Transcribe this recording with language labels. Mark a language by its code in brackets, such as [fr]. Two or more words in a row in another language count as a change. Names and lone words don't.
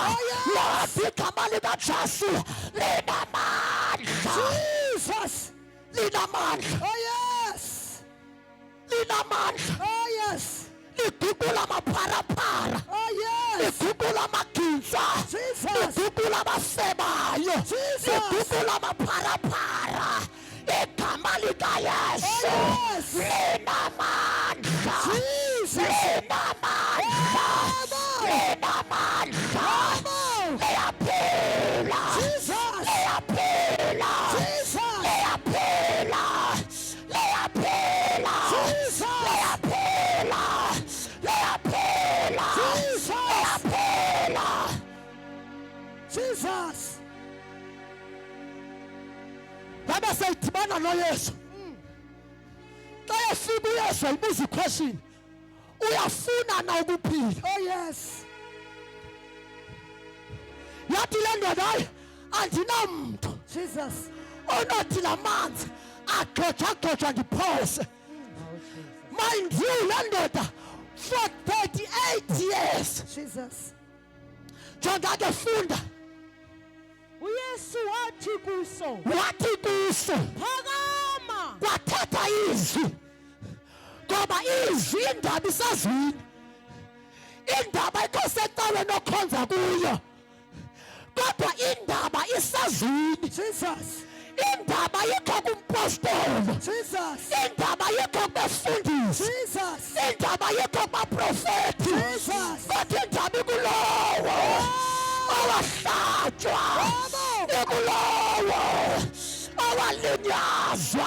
[xh] Lodwa igama likaJesu linamandla. Jesus linamandla. [en] Oh yes, [xh] linamandla. [en] Oh yes, [xh] liguqula amapharapara. [en] Oh yes, [xh] liguqula amagintsa. Jesus, liguqula abasebayo. Jesus, liguqula amapharapara. Igama likaYesu linamandla. Jesus, linamandla. Linamandla. Liyaphila. Jesus, liyaphila. Jesus, liyaphila. Liyaphila. Jesus, liyaphila. Liyaphila. Jesus, liyaphila. Jesus. Baba sayidibana noYesu. Xa efika uYesu ayibuza iquestion, uyafuna na ukuphila? [en] Oh yes. [xh] Yathi le ndoda hayi andinamntu Jesus onothi la manzi agxothagxothwa ndiphose. [en] Mind you, [xh] le ndoda [en] for 38 years. [xh] Jesus. Jonga ke funda. uYesu wathi kuso, Wathi kuso phakama. [zu] kwathatha izwi, ngoba izwi indaba isazwini, indaba ikose ecaweni okhonza kuyo, kodwa indaba isazwini. Jesus. Indaba yikho kumpostoli. Jesus. Indaba yikho kubefundisi. Jesus. Indaba yikho kubaprofeti. Jesus. Kodwa indaba ikulowo owahlatywa, ikulowo owalinyazwa.